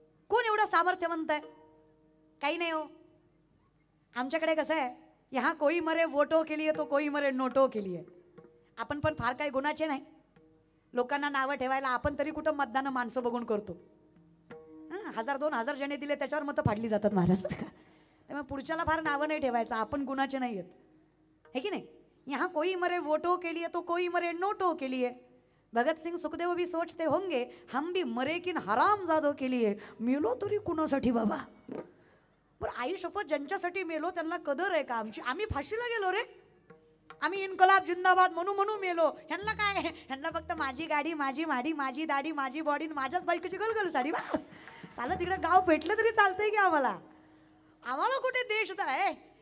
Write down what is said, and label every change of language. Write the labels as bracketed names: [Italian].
[Marathi] कोण एवढं सामर्थ्यवंत आहे? काही नाही हो. आमच्याकडे कसं आहे, [Hindi] यहाँ कोई मरे वोटो के लिए [Marathi] तो कोई मरे नोटो के लिए. आपण पण फार काही गुणाचे नाही. लोकांना नावं ठेवायला आपण तरी कुठं मतदान माणसं बघून करतो. 1000-2000 जणे दिले त्याच्यावर मतं फाडली जातात महाराज. त्यामुळे पुढच्याला फार नावं नाही ठेवायचं, आपण गुणाचे नाही आहेत, है की नाही? [Hindi] यहाँ कोई मरे वोटो के लिए तो कोई मरे नोटो के लिए. भगत सिंग सुखदेव भी सोचते होंगे हम भी मरे किन हरामजादो के लिए. [Marathi] मेलो तरी कुणासाठी बाबा? बरं आई शपथ, ज्यांच्यासाठी मेलो त्यांना कदर आहे का आमची? आम्ही फाशीला गेलो रे, आम्ही इन्कलाब जिंदाबाद म्हणू मेलो. ह्यांना काय? ह्यांना फक्त माझी गाडी, माझी माडी, माझी दाढी, माझी बॉडी, माझ्याच बायकोची गलगल साडी, बस. चालत तिकडे गाव पेटलं तरी चालतंय की आम्हाला? आम्हाला कुठे देश आहे?